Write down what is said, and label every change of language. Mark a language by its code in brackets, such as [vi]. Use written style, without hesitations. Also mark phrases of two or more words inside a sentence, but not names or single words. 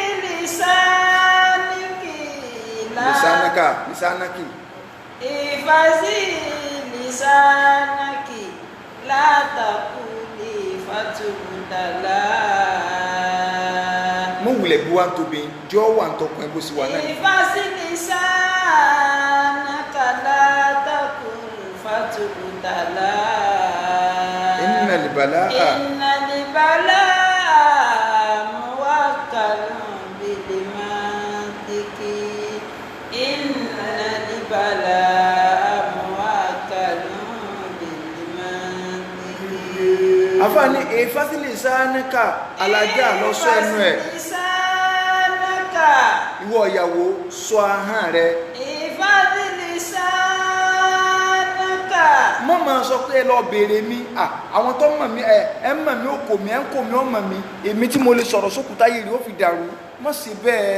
[ar] lisanaki احفظ لسانك لا تقل فتندم. [yo] mo wulẹ̀ bí wá ń tóbi jọ́ wà ń tọkùn ẹgbó sí wa náà. [ar] احفظ لسانك لا تقل فتندم. إن البلاء موكل بالمنطق. إن البلاء موكل بالمنطق. [yo] àfáàní [ar] احفظ لسانك [yo] alájá lọ sọ ẹnu ẹ̀ ìwọ ìyàwó sọ ahọ́n rẹ̀ [ar] احفظ لسانك [yo] mọ́ máa sọ pé ẹ lọ bèèrè mi àwọn tó mọ̀ mí ẹ mọ̀ mí ó kò mí ẹ ń kò mí ó mọ̀ mí èmi tí mo lè sọ̀rọ̀ sókùtà yìí rí ó fi dàrú mọ́ sí bẹ́ẹ̀.